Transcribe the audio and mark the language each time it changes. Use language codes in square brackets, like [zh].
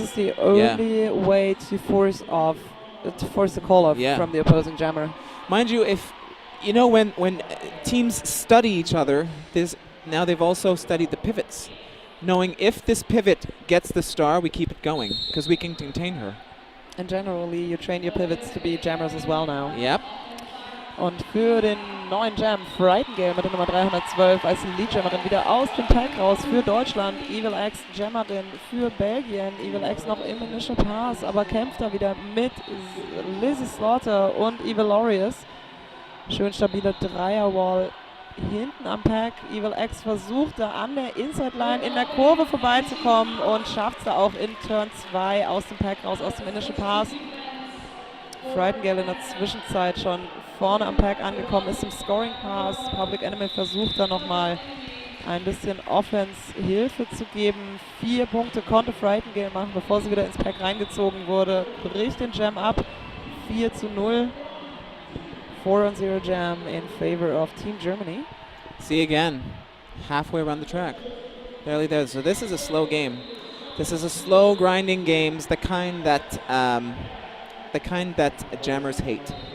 [en] is the only way to force the call off from the opposing jammer. Mind you, when teams study each other, now they've also studied the pivots, knowing if this pivot gets the star, we keep it going because we can contain her. And generally, you train your pivots to be jammers as well now. Yep. [de] Und für den neuen Jam, Frighteningale mit der Nummer 312 als Lead-Jammerin wieder aus dem Pack raus für Deutschland. Ivolex Jammerin für Belgien. Ivolex noch im Initial Pass, aber kämpft da wieder mit Lizzie Slaughter und Ivalorius. Schön stabile Dreierwall hinten am Pack. Ivolex versucht da an der Inside-Line in der Kurve vorbeizukommen und schafft es da auch in Turn 2 aus dem Pack raus, aus dem Initial Pass. Frighteningale in der Zwischenzeit schon vorne am Pack angekommen, ist im Scoring Pass. Public Enemy versucht da nochmal ein bisschen Offense-Hilfe zu geben. 4 Punkte konnte Frightengale machen, bevor sie wieder ins Pack reingezogen wurde. Bricht den Jam ab. 4:0. [en] 4-0 Jam in favor of Team Germany. See again, halfway around the track. Barely there. So this is a slow game. This is a slow grinding games, the kind that jammers hate.